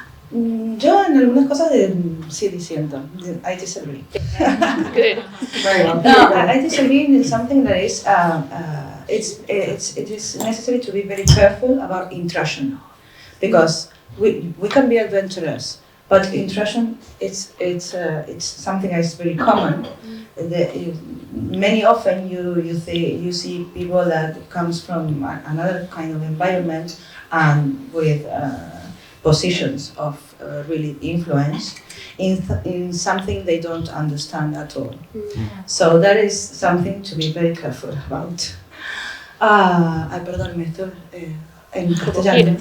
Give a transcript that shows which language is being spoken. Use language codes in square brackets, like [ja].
[es] Yo en algunas cosas sí disiento. [en] I disagree. Good. Very well. No, I disagree in something that is it is necessary to be very careful about intrusion, because we can be adventurous, but intrusion it's something that is very common. Many often you see people that comes from another kind of environment and with positions of really influence in something they don't understand at all. So that is something to be very careful about. [es] Perdón, me estoy en castellano.